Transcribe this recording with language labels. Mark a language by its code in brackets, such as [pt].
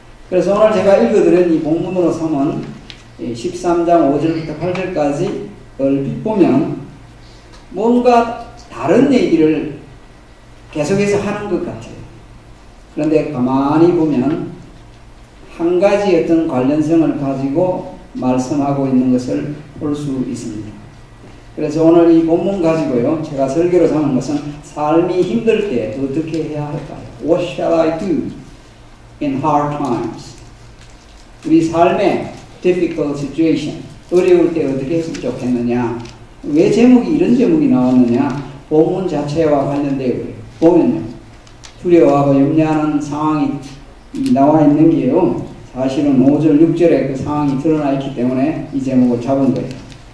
[ko] 그래서 오늘 제가 읽어드린 이 본문으로 삼은 13장 5절부터 8절까지 얼핏 보면 뭔가 다른 얘기를 계속해서 하는 것 같아요. 그런데 가만히 보면 한 가지 어떤 관련성을 가지고 말씀하고 있는 것을 볼 수 있습니다. 그래서 오늘 이 본문 가지고요, 제가 설교로 삼은 것은 삶이 힘들 때 어떻게 해야 할까요? [en] What shall I do in hard times? [ko] 우리 삶의 difficult situation, 어려울 때 어떻게 했으면 좋겠느냐? 왜 이런 제목이 나왔느냐? 본문 자체와 관련되어 보면요, 두려워하고 염려하는 상황이 나와 있는 게요, 사실은 5절, 6절에 그 상황이 드러나 있기 때문에 이 제목을 잡은 거예요.